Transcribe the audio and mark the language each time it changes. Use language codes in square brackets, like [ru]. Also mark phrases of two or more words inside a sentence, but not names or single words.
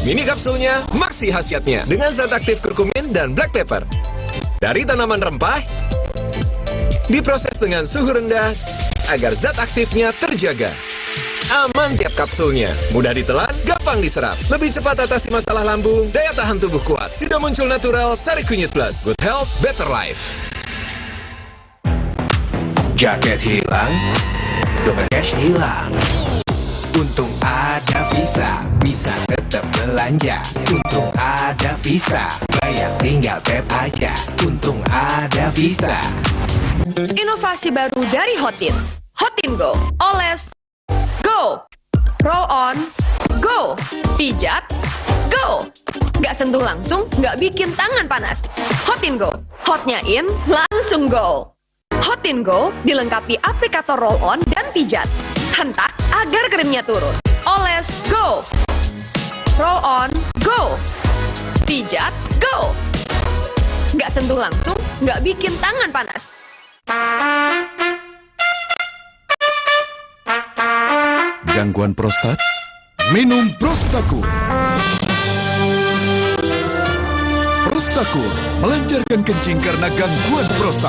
[id] Mini kapsulnya maksi khasiatnya dengan zat aktif kurkumin dan [en] black pepper. [id] Dari tanaman rempah, diproses dengan suhu rendah agar zat aktifnya terjaga. Aman tiap kapsulnya, mudah ditelan, gampang diserap. Lebih cepat atasi masalah lambung, daya tahan tubuh kuat. Sudah muncul natural Sari Kunyit Plus. [en] Good health, better life. [id] Jaket hilang, dompet cash hilang. Untung ada Visa, bisa tetap belanja. Untung ada Visa, bayar tinggal tap aja. Untung ada Visa. Inovasi baru dari Hotin. Hotin Go. [en] Oles, go. Roll on, go. [id] Pijat, go. Nggak sentuh langsung, nggak bikin tangan panas. Hotin Go. Hotnya in, langsung go. Hotin Go dilengkapi aplikator [en] roll on [id] dan pijat. Hentak agar krimnya turun. Oles, [en] go. Roll on, go. [id] Pijat, go. Nggak sentuh langsung, nggak bikin tangan panas. Gangguan prostat? Minum Prostakur. Prostakur melancarkan kencing karena gangguan prostat.